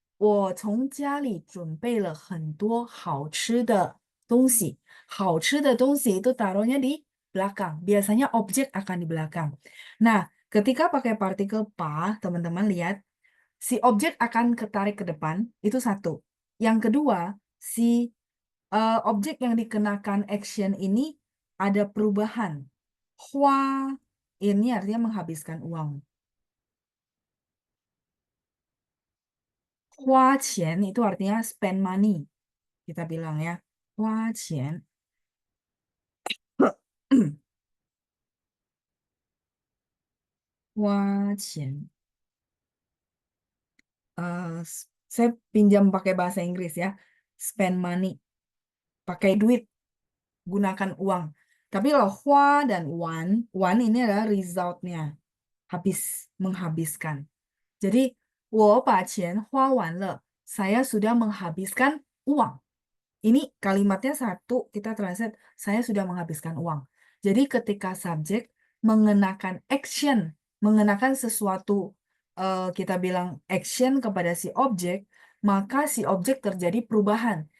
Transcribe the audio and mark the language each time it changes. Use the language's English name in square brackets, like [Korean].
[Chinese] 我从家里准备了很多好吃的东西. 好吃的东西 [Indonesian] itu taruhnya di belakang. Biasanya objek akan di belakang. Nah, ketika pakai partikel pa, teman-teman lihat si objek akan ketarik ke depan, itu satu. Yang kedua, si objek yang dikenakan action ini ada perubahan. Hua ini artinya menghabiskan uang. Hua qian itu artinya [English] spend money. [Indonesian] Kita bilang ya, hua qian. Hua qian. Saya pinjam pakai bahasa Inggris ya. [English] Spend money. [Indonesian] Pakai duit. Gunakan uang. Tapi kalau hua dan wan ini adalah resultnya. Habis, menghabiskan. Jadi, [Chinese] 我把钱花完了. [Indonesian] Saya sudah menghabiskan uang. Ini kalimatnya satu, kita translate, saya sudah menghabiskan uang. Jadi ketika subjek mengenakan action, mengenakan sesuatu, kita bilang action kepada si objek, maka si objek terjadi perubahan.